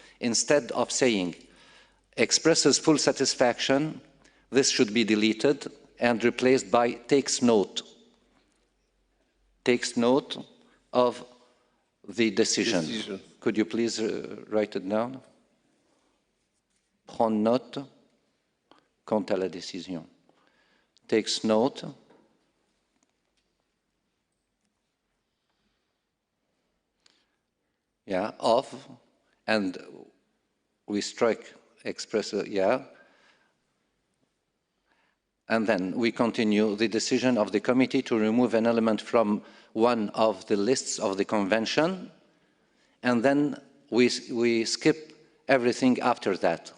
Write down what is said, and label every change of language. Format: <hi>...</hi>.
<en>Instead of saying expresses full satisfaction, this should be deleted and replaced by takes note. Takes note of the decision. Could you please write it down?</en> <fr>Prend note quant à la décision.</fr> <en>Takes note of, and we strike express, and then we continue the decision of the committee to remove an element from one of the lists of the convention, and then we skip everything after that.</en>